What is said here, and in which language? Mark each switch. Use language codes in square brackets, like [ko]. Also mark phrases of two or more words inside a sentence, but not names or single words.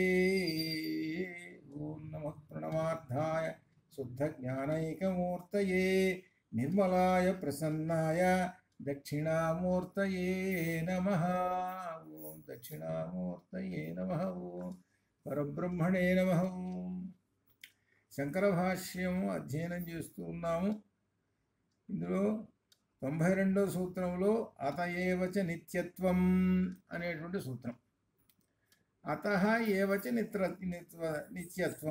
[sa] ॐ नमः प्रणवार्थाय शुद्धज्ञानैकमूर्तये निर्मलाय प्रसन्नाय दक्षिणामूर्तये नमः। ॐ दक्षिणामूर्तये नमः। ॐ परब्रह्मणे नमः। [te] శంకర భాష్యం అధ్యయనం చేస్తూ ఉన్నాము. ఇందులో 92వ సూత్రంలో [sa] అతయేవచ నిత్యత్వం [te] అనేటువంటి సూత్రం. [sa] అతః ఏవచ నిత్యత్వం.